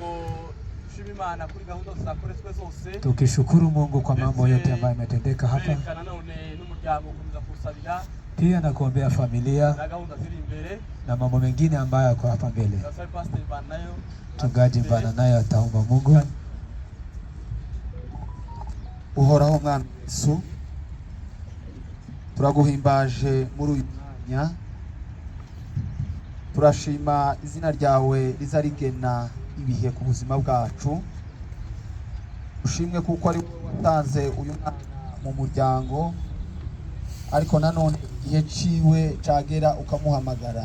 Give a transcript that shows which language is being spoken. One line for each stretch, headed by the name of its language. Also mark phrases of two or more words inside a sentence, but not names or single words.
Swahili: Tukishukuru Mungu kwa mambo yote ambayo yametendeka hapa. Pia na kuombea familia na mambo mengine ambayo yako hapa mbele. Mchungaji Mbana naye ataomba Mungu.
Kinyarwanda: Uhoraho mwana Yesu, turaguhimbaje muri uyu mwanya, turashima izina ryawe rizarigena ibihe ku buzima bwacu. Ushimwe kuko ari watanze uyu mwana mu muryango, ariko nanone igihe ciwe cagera ukamuhamagara.